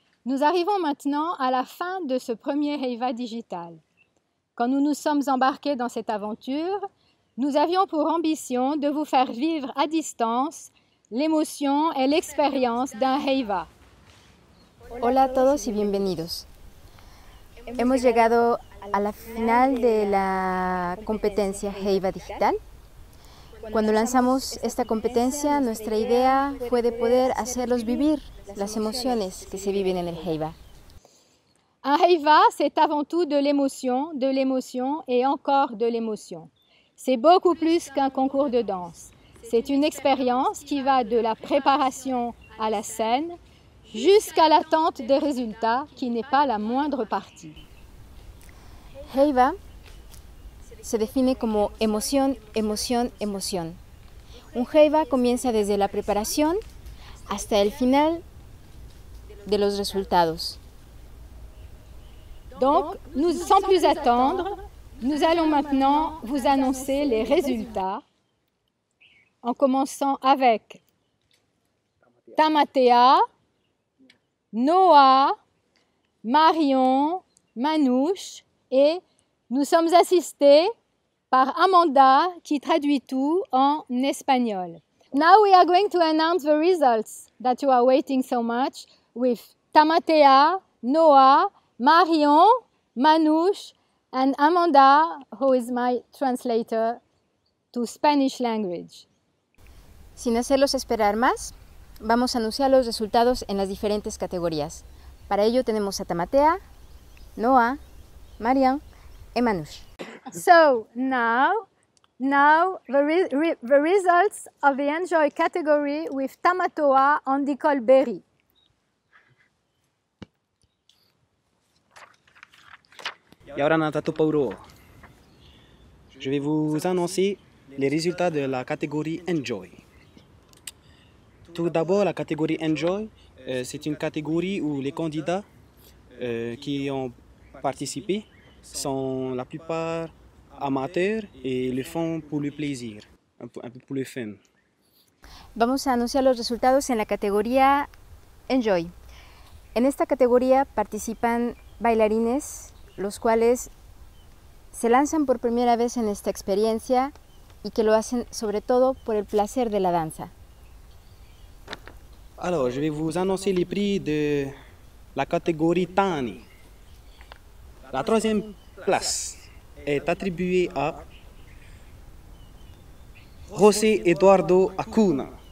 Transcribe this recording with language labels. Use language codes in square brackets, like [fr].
[fr] Nous arrivons maintenant à la fin de ce premier Heiva digital. Quand nous nous sommes embarqués dans cette aventure, nous avions pour ambition de vous faire vivre à distance l'émotion et l'expérience d'un Heiva. [es] Hola a todos y bienvenidos. Hemos llegado a la final de la competencia Heiva Digital. Cuando lanzamos esta competencia, nuestra idea fue de poder hacerlos vivir las emociones que se viven en el Heiva. [fr] Un Heiva, c'est avant tout de l'émotion et encore de l'émotion. C'est beaucoup plus qu'un concours de danse. C'est une expérience qui va de la préparation à la scène jusqu'à l'attente des résultats, qui n'est pas la moindre partie. [es] Heiva se define como emoción, emoción, emoción. Un Heiva comienza desde la preparación hasta el final de los resultados. [fr] Donc, sans plus attendre, nous allons maintenant vous annoncer les résultats, en commençant avec Tamatea, Noah, Marion, Manouche, et nous sommes assistés par Amanda qui traduit tout en espagnol. [en] Now we are going to announce the results that you are waiting so much with Tamatea, Noah, Marion, Manouche, and Amanda, who is my translator to Spanish language. [es] Sin hacerlos esperar más, vamos a anunciar los resultados en las diferentes categorías. Para ello tenemos a Tamatea, Noah, Marian y Manouche. [en] So now the results of the Enjoy category with Tamatoa and Nicole Berry. [ty] Yaurana Tatupauro. [fr] Je vais vous annoncer les résultats de la catégorie Enjoy. Tout d'abord, la catégorie Enjoy, c'est une catégorie où les candidats qui ont participé sont la plupart amateurs et le font pour le plaisir, un peu pour le fun. [es] Vamos a anunciar los resultados en la categoría Enjoy. En esta categoría participan bailarines, los cuales se lanzan por primera vez en esta experiencia y que lo hacen sobre todo por el placer de la danza. [fr] Alors, je vais vous annoncer les prix de la catégorie Tani. La troisième place est attribuée à José Eduardo Acuna.